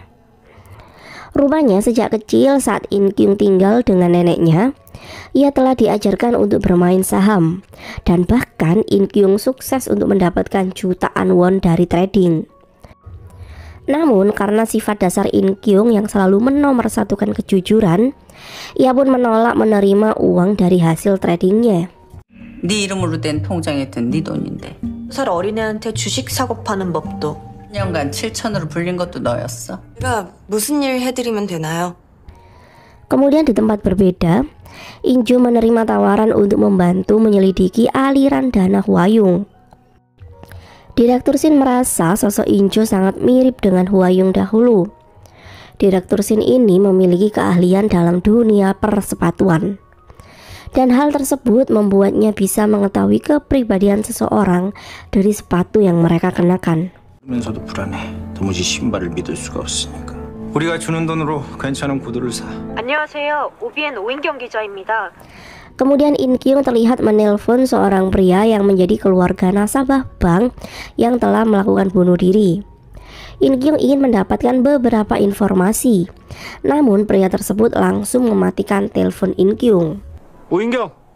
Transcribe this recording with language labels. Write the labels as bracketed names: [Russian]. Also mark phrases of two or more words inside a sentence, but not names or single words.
[Indonesian] Rupanya sejak kecil saat In Kyung tinggal dengan neneknya, ia telah diajarkan untuk bermain saham, dan bahkan In Kyung sukses untuk mendapatkan jutaan won dari trading. Namun karena sifat dasar In Kyung yang selalu menomorsatukan kejujuran, ia pun menolak menerima uang dari hasil tradingnya. [Korean] 네 이름으로 된 통장에 든 네 돈인데 2살 어린애한테 주식 사고 파는 법도 1년간 7천으로 불린 것도 너였어. 제가 무슨 일 해드리면 되나요? [Indonesian] Kemudian di tempat berbeda, Injo menerima tawaran untuk membantu menyelidiki aliran dana Hwayung. Direktur Shin merasa sosok Injo sangat mirip dengan Hwayung dahulu. Direktur Shin ini memiliki keahlian dalam dunia persepatuan, dan hal tersebut membuatnya bisa mengetahui kepribadian seseorang dari sepatu yang mereka kenakan. [Korean] 면서도 불안해. 도무지 신발을 믿을 수가 없으니까. 우리가 주는 돈으로 괜찮은 구두를 사. 안녕하세요. OBN 오인경 기자입니다. [Indonesian] Kemudian In Kyung terlihat menelpon seorang pria yang menjadi keluarga nasabah bank yang telah melakukan bunuh diri. In Kyung ingin mendapatkan beberapa informasi. Namun pria tersebut langsung mematikan telepon In Kyung. [Korean] 오인경,